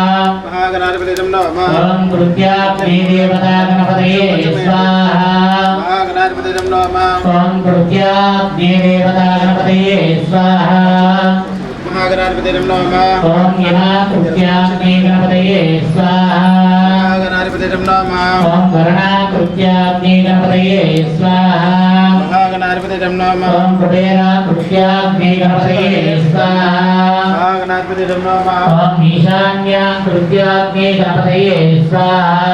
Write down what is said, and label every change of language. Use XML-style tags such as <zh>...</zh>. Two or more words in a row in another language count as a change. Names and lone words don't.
<sa>ఓం కృత్యాగ్ని దేవతా గణపతయే స్వాహ. ఓం కృత్యాగ్ని దేవతా గణపతయే స్వాహ. ఓం యమా కృత్యాగ్ని గణపతయే స్వాహ. गणाधिपतिं नमः ओम गणनाकृत्याग्नि गणपतये स्वाहा महागणाधिपतिं नमः ओम कुबेराकृत्याग्नि गणपतये स्वाहा महागणाधिपतिं नमः ओम ईशान्याकृत्याग्नि गणपतये स्वाहा</sa>